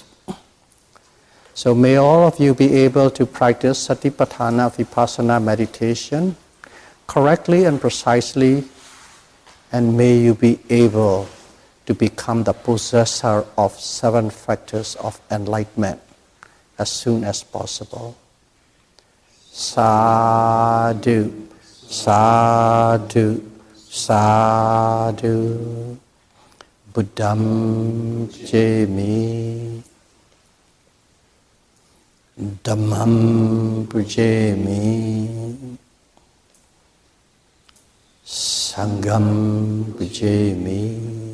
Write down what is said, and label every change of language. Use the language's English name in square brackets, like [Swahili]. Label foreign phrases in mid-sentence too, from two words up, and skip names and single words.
[English] So may all of you be able to practice [Pali] Satipatthana Vipassana [English] meditation correctly and precisely, and may you be able to become the possessor of 7 factors of enlightenment as soon as possible. [Pali] Sadhu, sadhu, sadhu. Buddham pujami, Dhammam pujami, Sangham pujami,